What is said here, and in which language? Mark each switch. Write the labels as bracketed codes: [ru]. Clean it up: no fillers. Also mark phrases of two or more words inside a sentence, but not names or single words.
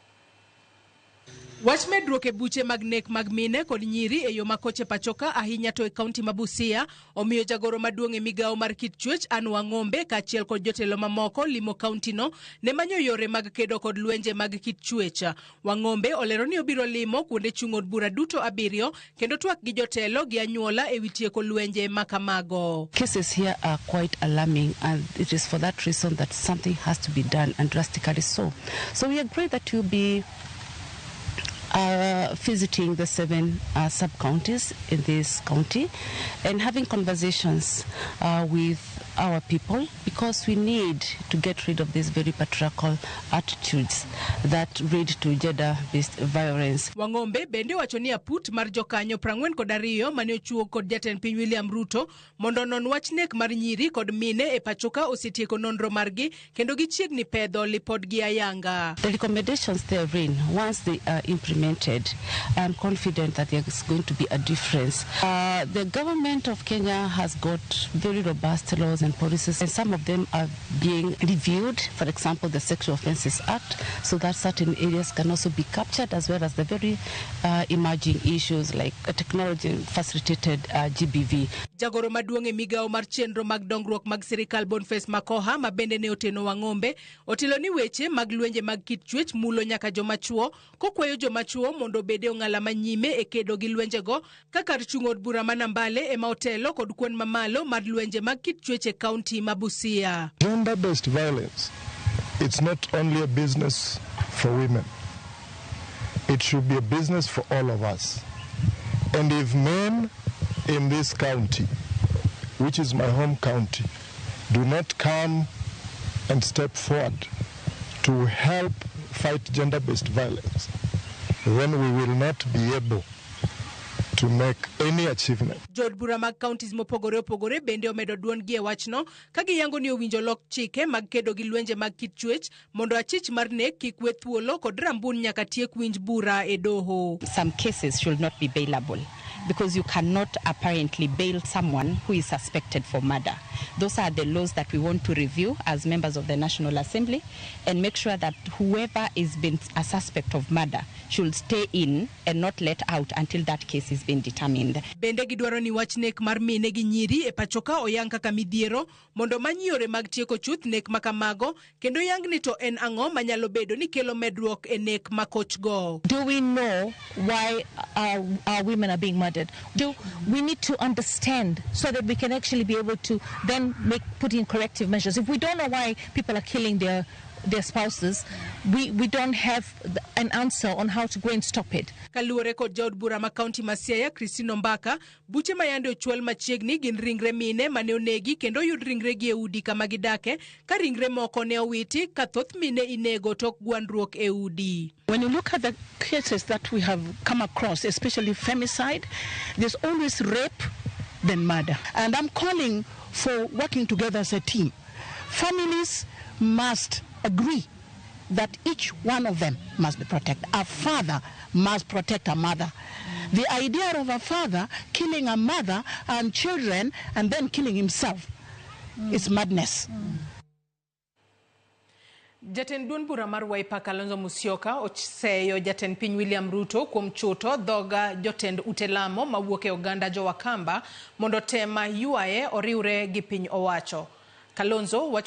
[luo] Wach medruok e buche mag nek mag mine kod nyiri e yo makoche pachoka ahinya to e kaunti ma Busia omiyo jagoro maduong' e migao mar kit chwech Anne Wang'ombe kaachiel kod jotelo mamoko limo kaunti no ne manyo yore mag kedo kod lwenje mag kit chwech. Wang'ombe olero ni obiro limo kuonde chung' od bura duto 7 kendo twak gi jotelo gi anyuola e wi tieko lwenje makamago. [en] Cases here are quite alarming, and it is for that reason that something has to be done, and drastically so. So we agree that you'll be visiting the 7 sub-counties in this county and having conversations with our people, because we need to get rid of these very patriarchal attitudes that lead to gender-based violence. [luo] Wang'ombe bende wacho ni aput mar jokanyo 42 mane ochuo kod jatend piny William Ruto mondo non wach nek mar nyiri kod mine e pachoka osetieko nonro margi kendo gichiegni pedho lipodgi ayanga. [en] The recommendations therein, once they are implemented, I'm confident that there's going to be a difference. The government of Kenya has got very robust laws and policies, and some of them are being reviewed. For example, the Sexual Offences Act, so that certain areas can also be captured, as well as the very emerging issues like technology-facilitated GBV. [luo] Jagoro maduong' e migao mar chenro mag dongruok mag Sirkal Boniface Makoha ma bende ne oteno Wang'ombe otelo ni weche mag lwenje mag kit chwech mulo nyaka jomachuo kokwayo jomachuo mondo bede ong'ala manyime e kedo gi lwenjego kaka chung' od bura ma Nambale ema otelo kod kwan mamalo mar lwenje mag kit chwech e kaunti ma Busia. [en] Gender-based violence, it's not only a business for women. It should be a business for all of us. And if men in this county, which is my home county, do not come and step forward to help fight gender-based violence, then we will not be able to make any achievement. [luo] Jod bura mag counties mopogore opogore bende omedo duon gi e wachno ka giyango ni owinjo lok chike mag kedo gi lwenje mag kit chwech mondo achich mar nek kik we thuolo kod rambun nyaka tiek winj bura e doho. [en] Some cases should not be bailable, because you cannot apparently bail someone who is suspected for murder. Those are the laws that we want to review as members of the National Assembly and make sure that whoever is been a suspect of murder should stay in and not let out until that case is been determined. [luo] Bende gidwaro ni wach nek mar mine gi nyiri e pachoka oyang kaka midhiero mondo many yore mag tieko chuth nek makamago kendo yang ni to en ang'o manyalo bedo ni kelo medruok e nek makochgo. [en] Do we know why our women are being murdered? Do we need to understand so that we can actually be able to then put in corrective measures? If we don't know why people are killing their spouses, we don't have an answer on how to go and stop it. [luo] Kaluore kod jaod bura ma kaunti ma Siaya Christine Mbaka, buche mayande ochwal machiegni gin ringre mine mane onegi kendo yud ringre gi e udi kama gidake ka ringre moko ne owiti ka thoth mine inego tok gwandruok e udi. [en] When you look at the cases that we have come across, especially femicide, there's always rape than murder. And I'm calling for working together as a team. Families must agree that each one of them must be protected. A father must protect a mother. The idea of a father killing a mother and children and then killing himself is madness. [luo] Jatend duon bura mar Wiper Kalonzo Musyoka oseyo jatend piny William Ruto kuom chuto dhoga jotend utelamo mawuok e oganda jo Wakamba mondo tema yuaye oriwre gi piny owacho. Kalonzo wacho